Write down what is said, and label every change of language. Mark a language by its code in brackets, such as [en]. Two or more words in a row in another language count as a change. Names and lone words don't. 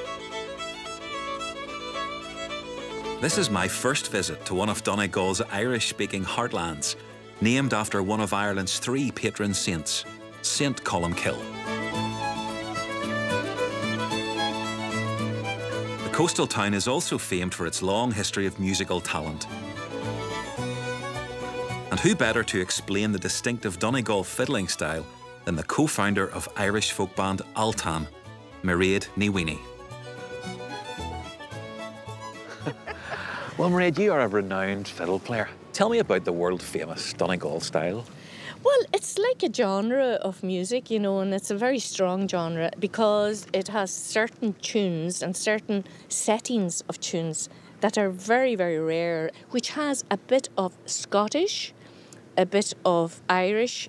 [en] This is my first visit to one of Donegal's Irish-speaking heartlands, named after one of Ireland's 3 patron saints, Saint Columcille. The coastal town is also famed for its long history of musical talent. And who better to explain the distinctive Donegal fiddling style than the co-founder of Irish folk band Altan, Mairéad Ní Mhaonaigh. Well, Mairéad, you are a renowned fiddle player. Tell me about the world-famous Donegal style. Well, it's like a genre of music, you know, and it's a very strong genre because it has certain tunes and certain settings of tunes that are very, very rare, which has a bit of Scottish, a bit of Irish.